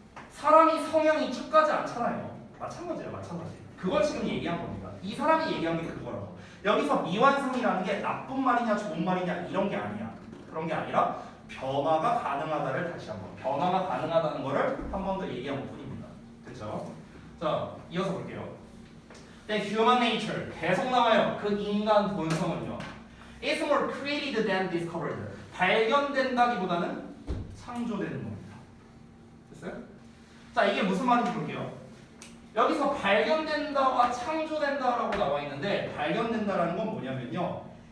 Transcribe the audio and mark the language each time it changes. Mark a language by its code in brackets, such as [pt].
[ko] 사람이 성향이 쭉 가지 않잖아요. 마찬가지야, 마찬가지. 그걸 지금 얘기한 겁니다. 이 사람이 얘기한 게 그거라고. 여기서 미완성이라는 게 나쁜 말이냐 좋은 말이냐 이런 게 아니야. 그런 게 아니라 변화가 가능하다를 다시 한번 변화가 가능하다는 거를 한 번 더 얘기한 것뿐입니다. 됐죠? 자, 이어서 볼게요. [en] The human nature [ko] 계속 나와요. 그 인간 본성은요. [en] Is more created than discovered. [ko] 발견된다기보다는 창조되는 겁니다. 됐어요? 자, 이게 무슨 말인지 볼게요. 여기서 발견된다와 창조된다라고 나와 있는데 발견된다라는 건 뭐냐면요.